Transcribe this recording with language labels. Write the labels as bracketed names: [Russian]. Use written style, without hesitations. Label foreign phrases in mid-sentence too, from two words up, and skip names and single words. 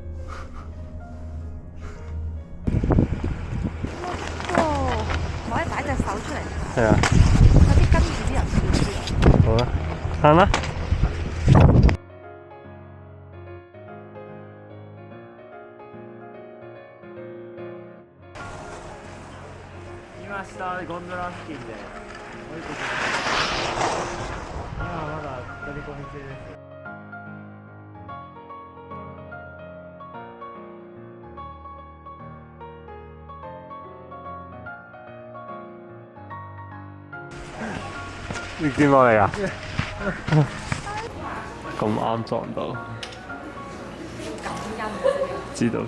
[Cantonese] 哦，可以擺隻手出嚟。係啊。有啲跟住啲人笑啲。好啊，行啦。 [Japanese] 下ゴンドラ付近で降りてきました。今はまだ取り込み中です。 [Cantonese] 你見落嚟啊？咁啱撞到。知道。